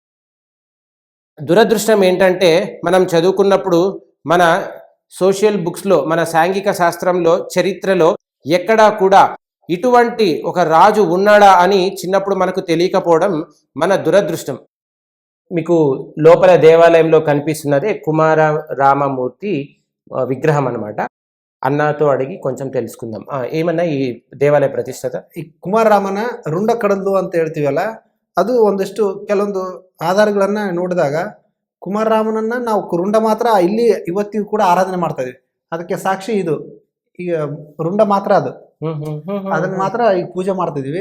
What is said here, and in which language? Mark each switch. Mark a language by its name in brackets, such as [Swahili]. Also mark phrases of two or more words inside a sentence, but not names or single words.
[Telugu] దురదృష్టం ఏంటంటే మనం చదువుకున్నప్పుడు మన [English] social books, [Telugu] మన సాంఘిక శాస్త్రంలో, చరిత్రలో ఎక్కడా కూడా ఇటువంటి ఒక రాజు ఉన్నాడా అని చిన్నప్పుడు మనకు తెలియకపోవడం మన దురదృష్టం. మీకు లోపల దేవాలయంలో కనిపిస్తున్నదే కుమార రామమూర్తి విగ్రహం అన్నమాట. అన్నతో అడిగి కొంచెం తెలుసుకుందాం. [Kannada] ಏಮನ್ನ ಈ ದೇವಾಲಯ ಪ್ರತಿಷ್ಠಾತ? ಈ ಕುಮಾರರಾಮನ ರುಂಡ ಕಡಲ್ದು ಅಂತ ಹೇಳ್ತೀವಲ್ಲ, ಅದು ಒಂದಷ್ಟು ಕೆಲವೊಂದು ಆಧಾರಗಳನ್ನ ನೋಡಿದಾಗ ಕುಮಾರರಾಮನನ್ನ ನಾವು ರುಂಡ ಮಾತ್ರ ಇಲ್ಲಿ ಇವತ್ತಿಗೂ ಕೂಡ ಆರಾಧನೆ ಮಾಡ್ತಾ ಇದೀವಿ. ಅದಕ್ಕೆ ಸಾಕ್ಷಿ ಇದು. ಈಗ ರುಂಡ ಮಾತ್ರ ಅದು, ಅದನ್ನ ಮಾತ್ರ ಈಗ ಪೂಜೆ ಮಾಡ್ತಾ ಇದೀವಿ.